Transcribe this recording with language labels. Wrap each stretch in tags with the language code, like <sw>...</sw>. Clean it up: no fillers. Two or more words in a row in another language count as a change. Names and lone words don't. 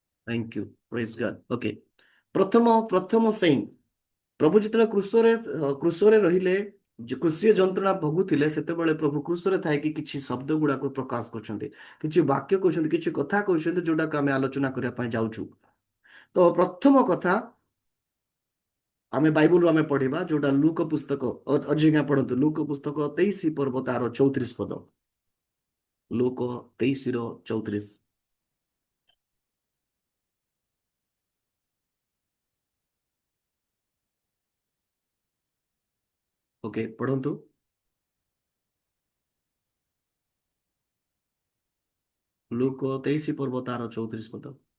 <en>thank you praise God okay</en> <or>ପ୍ରଥମ ପ୍ରଥମ ସେଇ ପ୍ରଭୁ ଯେତେ କ୍ରୁଶରେ ରହିଲେ କ୍ରୁଶୀୟ ଯନ୍ତ୍ରଣା ଭୋଗୁଥିଲେ ସେତେବେଳେ ପ୍ରଭୁ କ୍ରୁଶରେ ଥାଇକି କିଛି ଶବ୍ଦ ଗୁଡାକୁ ପ୍ରକାଶ କରୁଛନ୍ତି କିଛି ବାକ୍ୟ କହୁଛନ୍ତି କିଛି କଥା କହୁଛନ୍ତି ଯୋଉଟାକୁ ଆମେ ଆଲୋଚନା କରିବା ପାଇଁ ଯାଉଛୁ ତ ପ୍ରଥମ କଥା ଆମେ ବାଇବଲରୁ ଆମେ ପଢିବା ଯୋଉଟା ଲୁକ ପୁସ୍ତକ ଅଜିଜ୍ଞା ପଢନ୍ତୁ ଲୁକ ପୁସ୍ତକ 23 ପର୍ବ ତାର 34 ପଦ ଲୁକ 23 ର 34 ओके पढ़ନ୍ତୁ ଲୁକ 23 ପର୍ବ ତାର 34 ପଦ</or>